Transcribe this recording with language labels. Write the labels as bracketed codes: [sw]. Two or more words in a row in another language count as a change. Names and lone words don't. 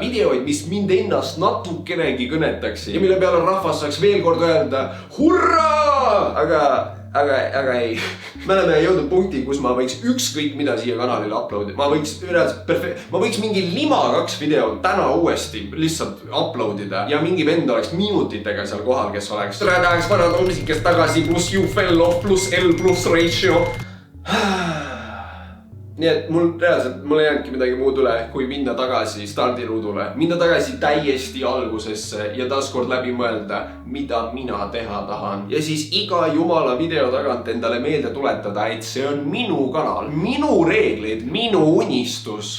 [et] Videoid, mis mind ennast natukenegi kõnetaks ja mille peale rahvas saaks veel kord öelda hurraa! Aga ei. Me oleme jõudnud punkti, kus ma võiks ükskõik mida siia kanalile uploadida. Ma võiks mingi Lima 2 video täna uuesti lihtsalt uploadida ja mingi vend oleks minutitega seal kohal, kes oleks tahaks panna musikest tagasi [en] plus you fell off plus L plus ratio. [et] Nii et mul ei jäänudki midagi muud üle, kui minna tagasi stardiruudule. Minna tagasi täiesti algusesse ja taaskord läbi mõelda, mida mina teha tahan. Ja siis iga jumala video tagant endale meelde tuletada, et see on minu kanal, minu reeglid, minu unistus.